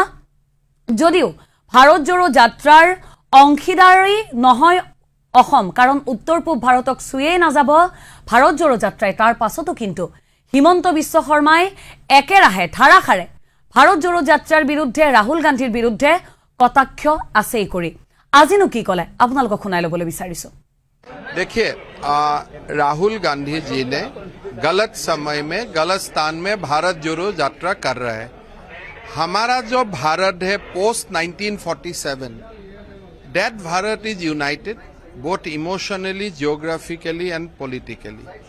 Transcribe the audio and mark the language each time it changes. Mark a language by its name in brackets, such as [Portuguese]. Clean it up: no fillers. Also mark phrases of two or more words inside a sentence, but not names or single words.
[Assamese] যদিও ভাৰত জোড়ো যাত্ৰাৰ অংশীদাৰী নহয় অসম, কাৰণ উত্তৰ পূব ভাৰতক চুয়ে নাযাব ভাৰত জোড়ো যাত্ৰাই। তাৰ পাছতো কিন্তু হিমন্ত বিশ্ব শৰ্মাই একেৰাহে ধাৰাসাৰে ভাৰত জোড়ো যাত্ৰাৰ বিৰুদ্ধে, ৰাহুল গান্ধীৰ বিৰুদ্ধে কটাক্ষ আছেই কৰি। আজিনো কি ক'লে আপোনালোকক শুনাই ল'বলৈ বিচাৰিছো। [Hindi] देखिए, राहुल गांधी जी ने गलत समय में, गलत स्थान में भारत जोड़ो यात्रा कर रहे हैं। हमारा जो भारत है [English] post 1947, that Bharat is united both emotionally, geographically and politically.